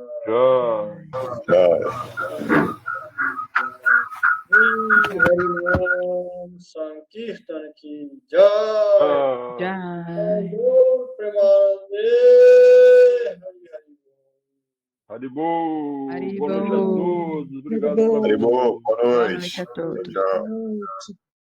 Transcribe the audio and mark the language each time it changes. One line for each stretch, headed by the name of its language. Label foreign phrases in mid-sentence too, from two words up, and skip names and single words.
Hindi: Jai. Hari Nam Sankirtan ki Jai. Jai.
Bangla: Gol Premanande Hari Hari. Haribol. Haribol.
Portuguese: Boa noite a todos. Obrigado pela Haribol, boa Boa noite. noite a todos. Tchau. Noite.